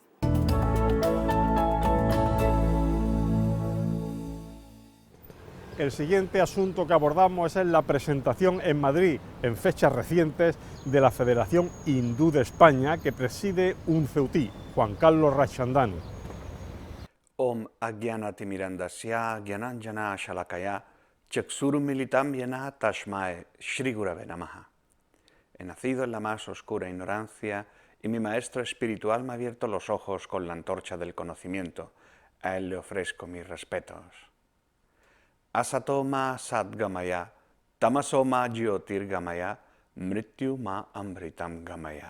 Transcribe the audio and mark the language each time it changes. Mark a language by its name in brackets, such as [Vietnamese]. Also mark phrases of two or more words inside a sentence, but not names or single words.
[Spanish] El siguiente asunto que abordamos es la presentación en Madrid, en fechas recientes, de la Federación Hindú de España, que preside un ceutí, Juan Carlos Ramchandani. [Sanskrit] ॐ अज्ञानतिमिरान्धस्य ज्ञानाञ्जन शलाकया चक्षुरुन्मीलितम् येन तस्मै श्री गुरवे नमः. [Spanish] He nacido en la más oscura ignorancia y mi maestro espiritual me ha abierto los ojos con la antorcha del conocimiento. A él le ofrezco mis respetos. [Sanskrit] असतोमा सद्गमय, तमसोमा ज्योतिर्गमय, मृत्यु मा अमृतम् गमय.